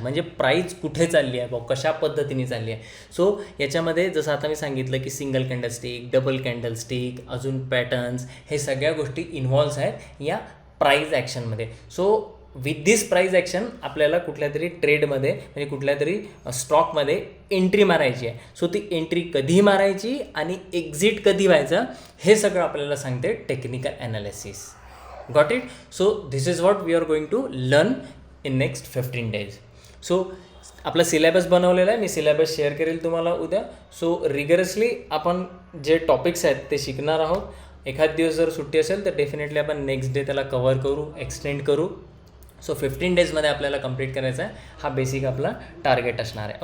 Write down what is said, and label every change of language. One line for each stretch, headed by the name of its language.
Marathi: म्हणजे प्राईज कुठे चालली आहे, कशा पद्धतीने चालली आहे. सो याच्यामध्ये जसं आता मी सांगितलं की single candle stick, double candle stick, अजून पॅटर्न्स, हे सगळ्या गोष्टी इन्व्हॉल्व्स आहेत या price ॲक्शनमध्ये.
English: so with this
Marathi: price action आपल्याला कुठल्या तरी ट्रेडमध्ये म्हणजे कुठल्या तरी स्टॉकमध्ये एंट्री मारायची आहे. सो ती एंट्री कधी मारायची आणि एक्झिट कधी व्हायचं हे सगळं आपल्याला सांगते technical analysis.
English: Got it? So this is what we are going to learn in next 15 days.
Marathi: So आपला सिलेबस बनवलेला आहे, मी सिलेबस शेअर करेल तुम्हाला उद्या. सो रिगरसली आपण जे टॉपिक्स आहेत ते शिकणार आहोत. एखाद दिवस जर सुट्टी असेल तर डेफिनेटली आपण नेक्स्ट डे त्याला कवर करू, एक्सटेंड करू. सो 15 डेजमध्ये आपल्याला कंप्लीट करायचा आहे. हा बेसिक आपला टार्गेट असणार आहे.